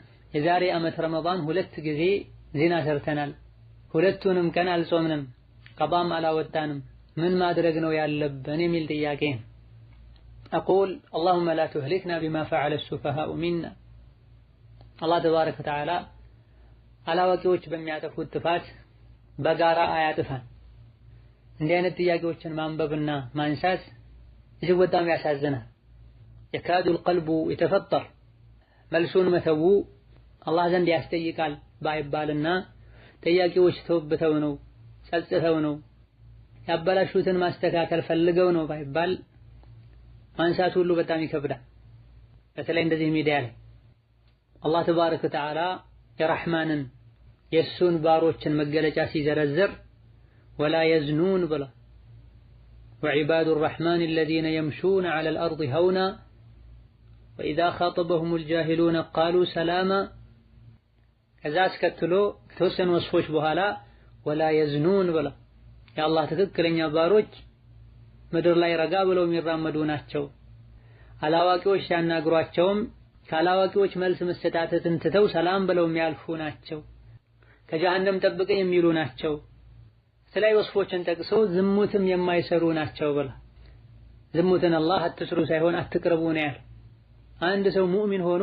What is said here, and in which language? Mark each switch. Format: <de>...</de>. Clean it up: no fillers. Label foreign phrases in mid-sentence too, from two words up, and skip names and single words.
<am>የዛሬ ዓመት ረመዳን 2 ጊዜ ዚና ሰርተናል፣ ሁለቱንም ቀን አልጾምንም፣ ቀባም አላወጣንም፣ ምን ማድረግ ነው ያለብን የሚል ጥያቄ።</am> <ar>أقول اللهم لا تهلكنا بما فعل السفهاء منا الله تبارك وتعالى</ar> <am>አላዋቂዎች በሚያጠፉት ጥፋት በጋራ አያጥፋን። እንዲህ አይነት ጥያቄዎችን ማንበብና ማንሳት እጅግ በጣም ያሳዝናል።</am> <ar>يكاد القلب يتفطر</ar> <am>መልሱን መተው አላህ ዘንድ ያስጠይቃል ባይባልና ጥያቄዎች ተውብተው ነው ጸጽተው ነው ያበላሹትን ማስተካከል ፈልገው ነው ባይባል ማንሳት ሁሉ በጣም ይከብዳል። በተለይ እንደዚህ ሚዲያ ላይ አላህ</am> <ar>تبارك وتعالى</ar> <am>የረሕማንን የሱን ባሮችን መገለጫ ሲዘረዝር</am> <ar>ولا يزنون</ar> <am>ብላ</am> <ar>وعباد الرحمن الذين يمشون على الأرض هونا وإذا خاطبهم الجاهلون قالوا سلاما</ar> <am>ከዛ አስከትሎ ከተወሰኑ ወስፎች በኋላ</am> <ar>ولا يزنون</ar> <am>ብላ የአላህ ትክክለኛ ባሮች ምድር ላይ ረጋ ብለው የሚራመዱ ናቸው። አላዋቂዎች ሲያናግሯቸውም ካላዋቂዎች መልስ መሰጣጠትን ትተው ሰላም ብለው የሚያልፉ ናቸው። ከጀሃነም ጠብቀኝ የሚሉ ናቸው። ስለዚህ ወስፎችን ጠቅሶ ዝሙትም የማይሰሩ ናቸው ብላ ዝሙትን አላህ አትስሩ ሳይሆን አትቅርቡ ነው ያለው። አንድ ሰው ሙእሚን ሆኖ</am>